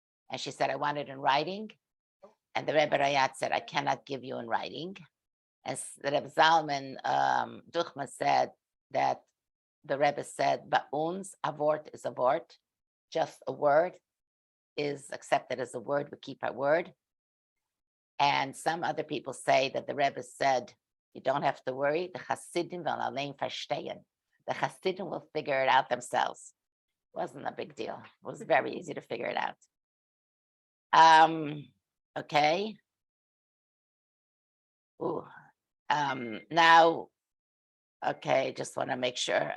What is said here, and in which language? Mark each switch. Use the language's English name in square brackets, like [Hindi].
[English] And she said, I want it in writing. And the Rebbe Rayatz said, I cannot give you in writing. And the Rebbe Zalman Duchman said, that the Rebbe said, "Ba'uns, [Yiddish] a vort is a vort, [English] just a word is accepted as a word. We keep our word." And some other people say that the Rebbe said, "You don't have to worry. The Hasidim will [Yiddish] allein verstehen. [English] The Hasidim will figure it out themselves." Wasn't a big deal. It was very easy to figure it out. Okay. Ooh. Now, okay, just want to make sure.